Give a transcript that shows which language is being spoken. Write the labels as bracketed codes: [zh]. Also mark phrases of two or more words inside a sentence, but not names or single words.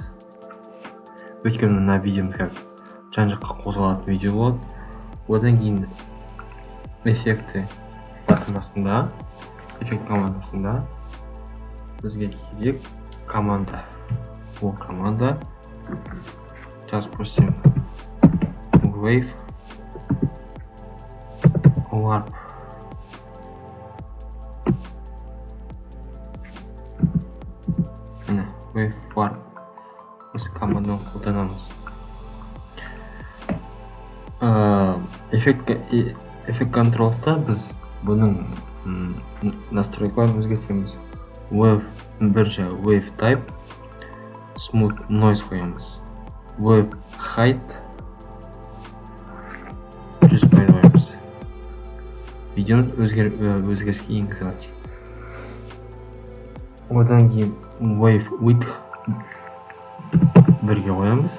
[kk] Өйткені мына видеомыз қазір жан-жаққа қозғалатын видео болады. Одан кейін эффекті батырмасында, эффект командасында бізге керек команда. Ол команда жазып көрсем [en] wave warp. [kk] Міне [en] wave warp. [kk] Осы команданы қолданамыз. Эффект контролста біз бұның настройкаларын өзгертеміз. Бірінші [en] wave type, smooth noise [kk] қоямыз. [en] Wave height [kk] 100% қоямыз. Видеоны өзгеріске енгізіп алайық. Одан кейін [en] wave width [kk] бірге қоямыз.